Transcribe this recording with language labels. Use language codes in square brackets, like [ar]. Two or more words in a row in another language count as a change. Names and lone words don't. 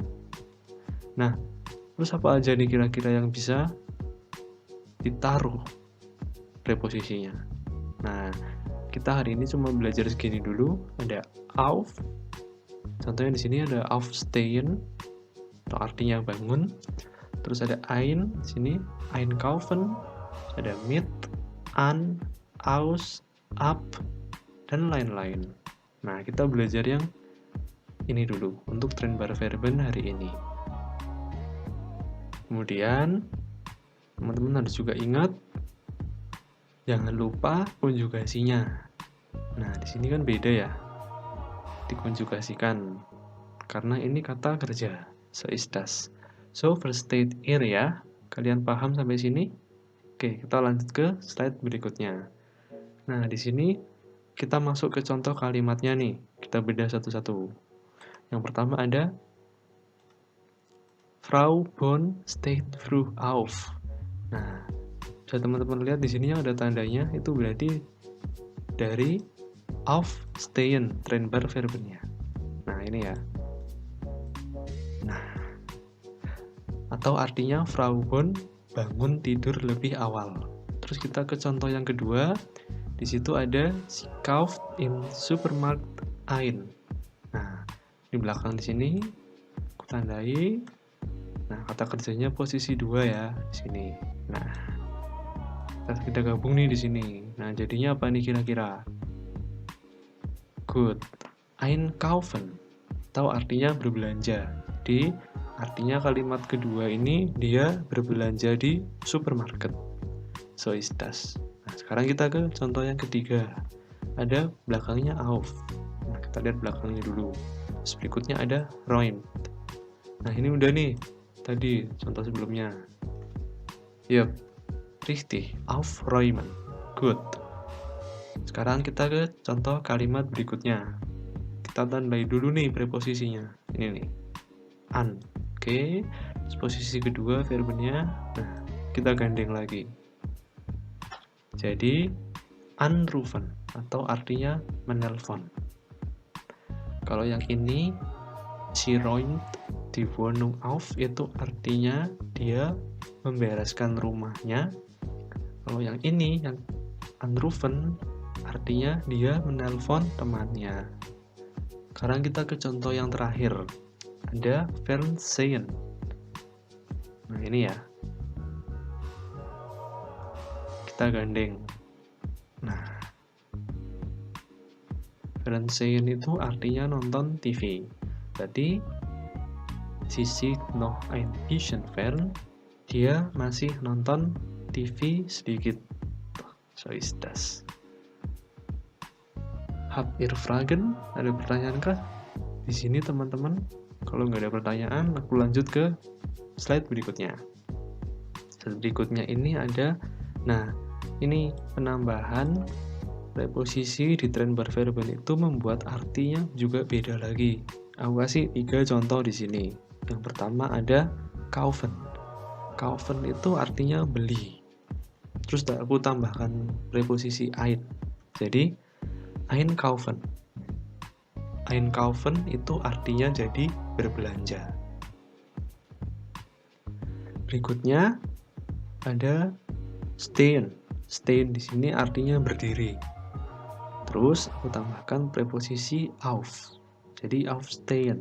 [id] Nah, terus apa aja nih kira-kira yang bisa ditaruh preposisinya? Nah, kita hari ini cuma belajar segini dulu. Ada auf. Contohnya di sini ada aufstehen, atau artinya bangun. Terus ada ein, di sini einkaufen. Ada mit, an, aus, ab, dan lain-lain. Nah, kita belajar yang ini dulu untuk Trennbarverben hari ini. Kemudian, teman-teman harus juga ingat, jangan lupa konjugasinya. Nah, di sini kan beda ya, dikonjugasikan, karena ini kata kerja, [de] so is das. So, versteht ihr ya? [id] Kalian paham sampai sini? Oke, kita lanjut ke slide berikutnya. Nah, di sini kita masuk ke contoh kalimatnya nih. Kita bedah satu-satu. Yang pertama ada [de] Frau Bonn steht früh auf. [id] Nah, bisa teman-teman lihat di sini yang ada tandanya, itu berarti dari aufstehen, Trennbarverbennya. Nah, ini ya. Nah, atau artinya Frau Bonn bangun tidur lebih awal. Terus kita ke contoh yang kedua. Di situ ada [de] Sie kauft im Supermarkt ein. [id] Nah, di belakang di sini aku tandai. Nah, kata kerjanya posisi 2 ya di sini. Nah, kita gabung nih di sini. Nah, jadinya apa nih kira-kira? [de] Good. Einkaufen. [id] Atau artinya berbelanja. Jadi, artinya kalimat kedua ini dia berbelanja di supermarket. [de] So is das. [id] Nah, sekarang kita ke contoh yang ketiga. Ada belakangnya auf. Nah, kita lihat belakangnya dulu. Terus berikutnya ada räumt. Nah, ini udah nih. Tadi contoh sebelumnya. [en] Yup, [de] richtig, aufräumen. [en] Good. [id] Sekarang kita ke contoh kalimat berikutnya. Kita tandai dulu nih preposisinya. Ini nih, an. Oke, posisi kedua verbennya. Nah, kita gandeng lagi. Jadi, anrufen atau artinya menelpon. Kalau yang ini, [de] sie räumt Die Wohnung auf [id] itu artinya dia membereskan rumahnya. Kalau yang ini, yang anrufen, artinya dia menelpon temannya. Sekarang kita ke contoh yang terakhir. Ada Fernsehen. Nah ini ya. Kita gandeng. Nah, Fernsehen itu artinya nonton TV. Berarti [de] sie sieht noch ein bisschen fern. [id] Dia masih nonton TV sedikit. [de] So ist das. Habt ihr Fragen? [id] Ada pertanyaan kah? Di sini teman-teman, kalau nggak ada pertanyaan, aku lanjut ke slide berikutnya. Slide berikutnya ini ada, nah ini penambahan preposisi di Trennbarverben itu membuat artinya juga beda lagi. Aku kasih 3 contoh di sini. Yang pertama ada kaufen. Kaufen itu artinya beli. Terus aku tambahkan preposisi ein. Jadi einkaufen. Einkaufen itu artinya jadi berbelanja. Berikutnya ada stehen. Stehen di sini artinya berdiri. Terus aku tambahkan preposisi auf. Jadi aufstehen.